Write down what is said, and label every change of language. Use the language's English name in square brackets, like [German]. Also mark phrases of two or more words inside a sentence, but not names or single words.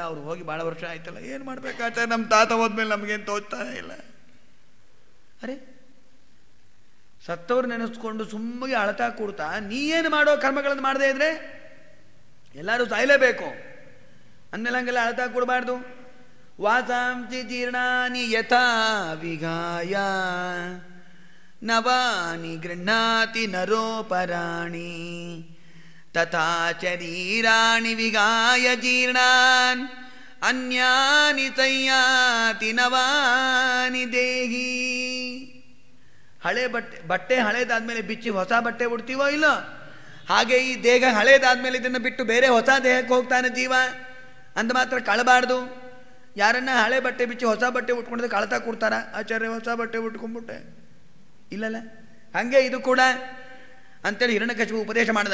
[Kannada] ಅವ್ರು ಹೋಗಿ ಭಾಳ ವರ್ಷ ಆಯ್ತಲ್ಲ, ಏನು ಮಾಡ್ಬೇಕು ಆಚಾರ್ಯ, ನಮ್ಮ ತಾತ ಹೋದ್ಮೇಲೆ ನಮಗೇನು ತೋಚ್ತಾನೆ ಇಲ್ಲ. ಅರೆ, ಸತ್ತವ್ರು ನೆನೆಸ್ಕೊಂಡು ಸುಮ್ಮಗೆ ಅಳತಾ ಕೂಡ್ತಾ ನೀ ಏನು ಮಾಡೋ ಕರ್ಮಗಳನ್ನು ಮಾಡದೇ ಇದ್ರೆ ಎಲ್ಲರೂ ಸಾಯಲೇಬೇಕು ಅಂದಮೇಲೆ ಹಂಗೆಲ್ಲ ಅಳತಾ ಕೂಡಬಾರ್ದು. [Sanskrit] ವಾಸಾಂಸಿ ಜೀರ್ಣಾನಿ ಯಥಾ ವಿಗಾಯ ನವಾನಿ ಗೃಹ್ಣಾತಿ ನರೋಪರಾಣಿ ತಥಾ ಶರೀರಾಣಿ ವಿಗಾಯ ಜೀರ್ಣಾನ್ ಅನ್ಯಾನಿ ಸಂಯಾತಿ ನವಾನಿ ದೇಹಿ. [Kannada] ಹಳೆ ಬಟ್ಟೆ ಹಳೇದಾದ್ಮೇಲೆ ಬಿಚ್ಚಿ ಹೊಸ ಬಟ್ಟೆ ಉಡ್ತೀವೋ ಇಲ್ಲೋ, ಹಾಗೆ ಈ ದೇಹ ಹಳೇದಾದ್ಮೇಲೆ ಇದನ್ನು ಬಿಟ್ಟು ಬೇರೆ ಹೊಸ ದೇಹಕ್ಕೆ ಹೋಗ್ತಾನೆ ಜೀವ. ಅಂದ ಮಾತ್ರ ಕಳಬಾರ್ದು. ಯಾರನ್ನ ಹಳೆ ಬಟ್ಟೆ ಬಿಚ್ಚಿ ಹೊಸ ಬಟ್ಟೆ ಉಟ್ಕೊಂಡ್ರೆ ಕಳ್ತಾ ಕೊಡ್ತಾರ, ಆಚಾರ್ಯ ಹೊಸ ಬಟ್ಟೆ ಉಟ್ಕೊಂಡ್ಬಿಟ್ಟೆ, ಇಲ್ಲಲ್ಲ ಹಾಗೆ ಇದು ಕೂಡ ಅಂತೇಳಿ ಹಿರಣ್ಯಕಶಿಪು ಉಪದೇಶ ಮಾಡ್ದ.